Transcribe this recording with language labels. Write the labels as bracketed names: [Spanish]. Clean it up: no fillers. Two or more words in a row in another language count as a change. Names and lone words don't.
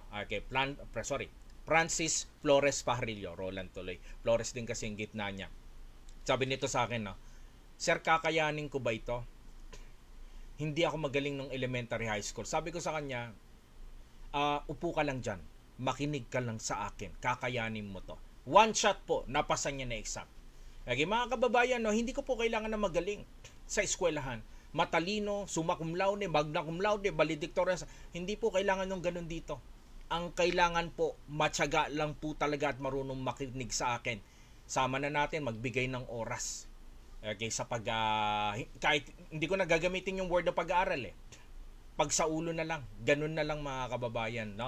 [Filipino] Okay, Francis Flores Pajarillo, Roland tuloy. Flores din kasi yung gitna niya. Sabi nito sa akin, no, Sir, kakayanin ko ba ito? Hindi ako magaling nung [English] elementary high school. [Filipino] Sabi ko sa kanya, upo ka lang dyan. Makinig ka lang sa akin. Kakayanin mo to. [English] One shot [Filipino] po, napasa niya na exam. Okay, mga kababayan, no, hindi ko po kailangan na magaling sa eskwelahan. Matalino, [Latin] summa cum laude, magna cum laude, [Filipino] valedictorian. Hindi po kailangan ng ganun dito. Ang kailangan po, matyaga lang po talaga at marunong makinig sa akin. Sama na natin, magbigay ng oras. Okay, sa kahit hindi ko na gagamitin yung word na pag-aaral, pag sa ulo na lang, ganun na lang, mga kababayan, no?